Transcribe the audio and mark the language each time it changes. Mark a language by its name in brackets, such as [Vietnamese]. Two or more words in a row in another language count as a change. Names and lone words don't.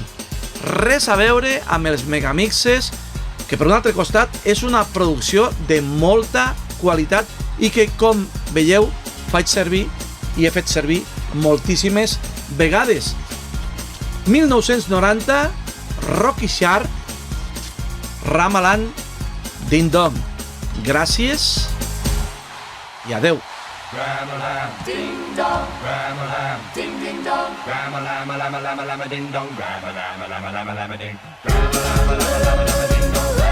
[Catalan] Res a veure amb els megamixes, que per un altre costat és una producció de molta qualitat i que, com veieu, faig servir i he fet servir moltíssimes vegades. 1990, Rocky Sharp, Ramalan, Ding Dong. Gràcies i adeu. Ram-a-lam, ding-dong, ram-a-lam, ding-ding-dong, ram-a-lam-a-lam-a-lam-a-lam-a ding-dong, ram-a-lam-a-lam-a-lam-a-lam-a-ding, ram-a-lam-a-lam-a-lam-a-ding-dong,